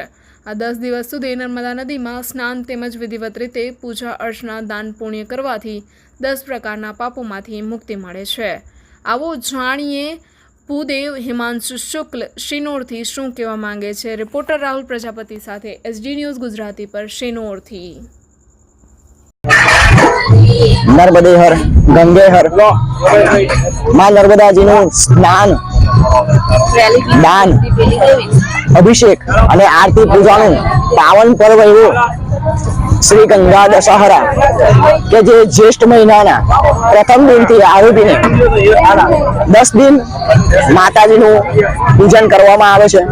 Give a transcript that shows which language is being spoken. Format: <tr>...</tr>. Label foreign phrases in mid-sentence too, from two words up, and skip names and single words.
<gu>આ 10 દિવસ સુધી નર્મદા નદીમાં સ્નાન તેમજ વિધિવત રીતે પૂજા અર્ચના દાન પુણ્ય કરવાથી 10 પ્રકારના પાપોમાંથી મુક્તિ મળે છે। આવો જાણીએ ભૂદેવ હિમાંશુ શુક્લ શિનોરથી શું કહેવા માંગે છે। રિપોર્ટર રાહુલ પ્રજાપતિ સાથે એસડી ન્યૂઝ ગુજરાતી પર શિનોરથી।</gu> <hi>नर्मदे हर गंगे हर मां नर्मदा जी</hi> <gu>નું સ્નાન દાન અભિષેક અને આરતી પૂજાનું પાવન પર્વ એવું શ્રી ગંગા દશહરા કે જે જ્યેષ્ઠ મહિનાના પ્રથમ દિનથી આરોપીને 10 દિન માતાજીનું પૂજન કરવામાં આવે છે।</gu>